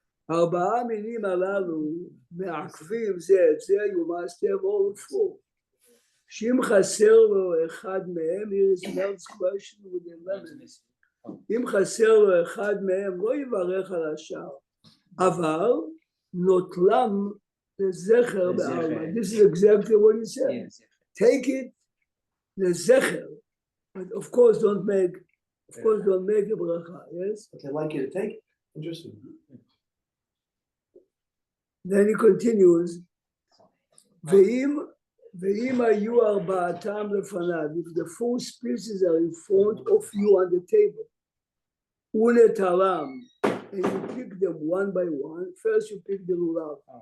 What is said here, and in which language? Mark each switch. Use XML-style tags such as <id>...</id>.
<he>ארבעה מינים הללו מעכבים זה את זה,</he> <en>you must have all four.</en> <he>שאם חסר לו אחד מהם,</he> <en>here is Mel's question with the lemon.</en> <he>אם חסר לו אחד מהם, לא יברך על השאר, אבל נוטלם לזכר בעלמא.</he> <en>This is exactly what he said. Take it לזכר, but of course don't make a bracha, yes? But they like you to take it. Interesting. Then he continues,</en> <he>ואם היו ארבעתם לפניו,</he> <en>if the four species are in front of you on the table, ונטלם, and you pick them one by one, first you pick the lulav.</en>